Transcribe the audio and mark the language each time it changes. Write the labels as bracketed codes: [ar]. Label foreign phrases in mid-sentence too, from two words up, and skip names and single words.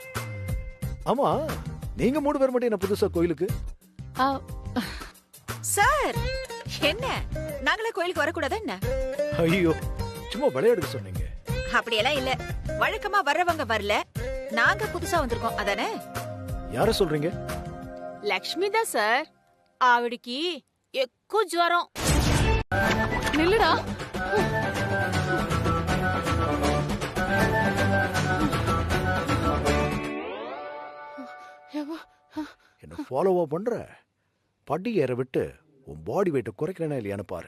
[ta] ஆமா, நீங்க 3 பேர் மட்டும் என்ன புதுசா கோயிலுக்கு? சார், என்ன நாங்களே கோயிலுக்கு வரக்கூடாதா என்ன? ஐயோ, சும்மா விளையாடுக்க சொன்னீங்க. அப்படியெல்லாம் இல்ல. வழக்கமா வர்றவங்க வரல, நாங்க புதுசா வந்திருக்கோம் அதானே? யார சொல்றீங்க? [te] లక్ష్మి దా సార్. ఆవిడికి ఎక్కువ జ్వరం. నిల్లుడా. [ta] என்ன ஃபாலோவா பண்ற? படி ஏற விட்டு உன் [en] body weight [ta] குறைக்கிறேனா இல்லையான்னு பாரு.